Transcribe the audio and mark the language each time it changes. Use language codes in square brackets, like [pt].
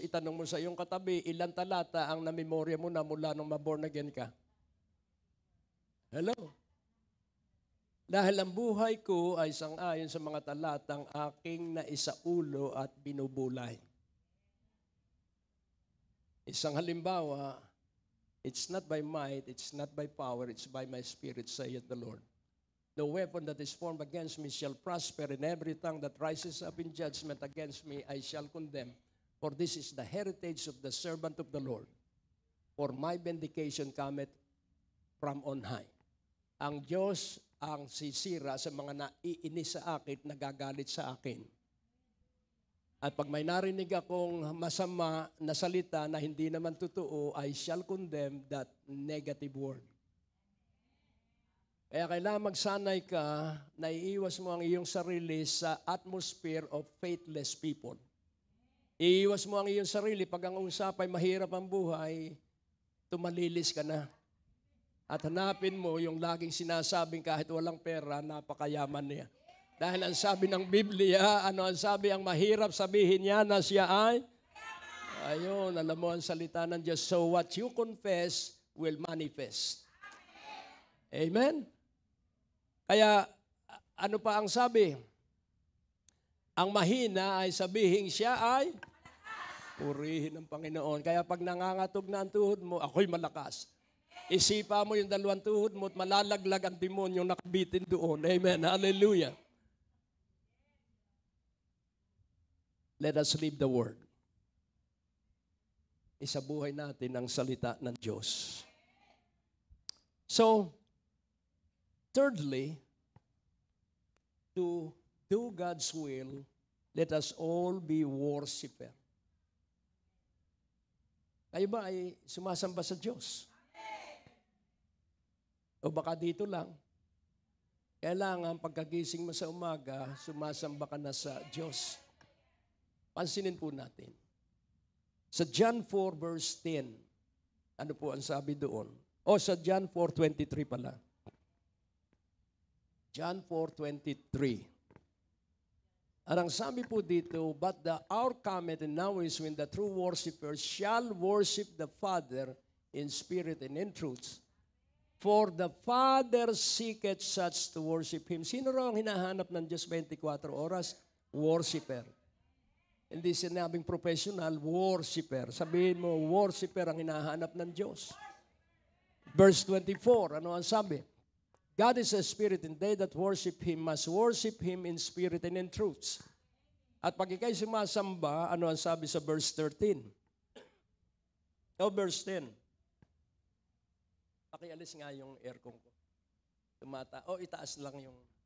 [tl] Itanong mo sa iyong katabi, ilang talata ang namemorya mo na mula nung maborn again ka? Hello? Dahil ang buhay ko ay sang-ayon sa mga talatang aking naisaulo at binubulay. Isang halimbawa, [en] It's not by might, it's not by power, it's by my Spirit, saith the Lord. No weapon that is formed against me shall prosper, and every tongue that rises up in judgment against me I shall condemn. For this is the heritage of the servant of the Lord. For my vindication cometh from on high. [tl] Ang Diyos ang sisira sa mga naiinis sa akin, nagagalit sa akin. At pag may narinig akong masama na salita na hindi naman totoo, [en] I shall condemn that negative word. [tl] Kaya kailangan magsanay ka na iiwas mo ang iyong sarili sa [en] atmosphere of faithless people. [tl] Iiwas mo ang iyong sarili pag ang usapay mahirap ang buhay, tumalilis ka na. At hanapin mo yung laging sinasabing kahit walang pera, napakayaman niya. Dahil ang sabi ng Biblia, ano ang sabi, ang mahirap sabihin niya na siya ay? Ayun, alam mo ang salita ng Diyos. [en] So what you confess will manifest. [tl] Amen? Kaya, ano pa ang sabi? Ang mahina ay sabihin siya ay? Purihin ng Panginoon. Kaya pag nangangatog na ang tuhod mo, ako'y malakas. Isipa mo yung dalawang tuhod mo at malalaglag ang demonyo nakabitin doon. Amen. Hallelujah. [en] Let us live the word. [tl] Isabuhay natin ang salita ng Diyos. [en] So, thirdly, to do God's will, let us all be worshiper. [tl] Kayo ba ay sumasamba sa Diyos? O baka dito lang? Kailangan pagkagising mo sa umaga, sumasamba ka na sa Diyos. Pansinin po natin. Sa John 4 verse 10, ano po ang sabi doon? O sa John 4:23 pala. John 4:23. Ang sabi po dito, [en] but the hour cometh and now is when the true worshipers shall worship the Father in spirit and in truth. For the Father seeketh such to worship Him. [tl] Sino raw ang hinahanap ng Diyos 24 oras? Worshipper. Hindi sinabing professional, worshiper. Sabihin mo, worshiper ang hinahanap ng Diyos. Verse 24, ano ang sabi? [en] God is a spirit, and they that worship Him must worship Him in spirit and in truth. [tl] At pag ikay sumasamba, ano ang sabi sa verse 13? O verse 10. Pakialis nga yung aircon ko. Itaas lang yung...